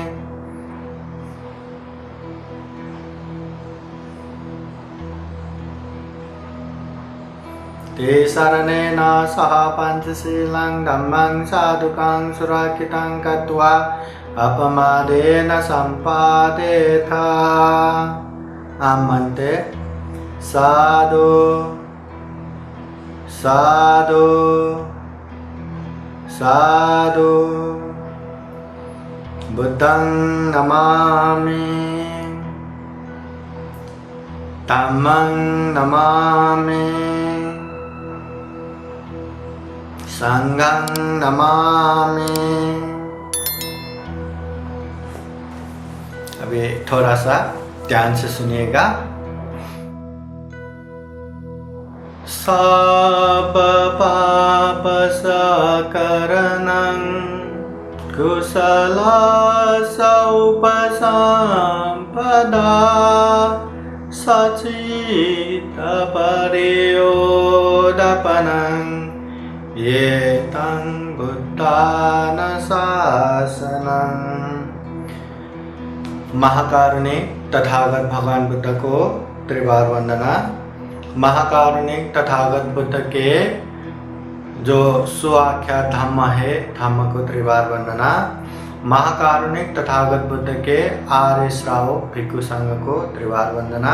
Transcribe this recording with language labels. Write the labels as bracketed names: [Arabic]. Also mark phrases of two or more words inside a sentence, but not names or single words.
[Pali] ते शरणेन सह पञ्चशीलं धम्मं साधुकं सुरक्षितं कृत्वा अपमादेन सम्पादेथ। आमन्ते साधु साधु साधु। बुद्धं नमामि, धम्मं नमामि, संघं नमामि। [Hindi] अभी थोड़ा सा ध्यान से सुनिएगा। [Pali] सब पाप सकरणं कुशल सौपसंपदा सचित परियोदपनं एतं बुद्धानुशासनं। [Hindi] महाकारुणिक तथागत भगवान बुद्ध को त्रिवार वंदना। महाकारुणिक तथागत बुद्ध के जो सुआख्यात धम्म है, धम्म को त्रिवार वंदना। महाकारुणिक तथागत बुद्ध के आर्य श्रावक भिक्षु संघ को त्रिवार वंदना।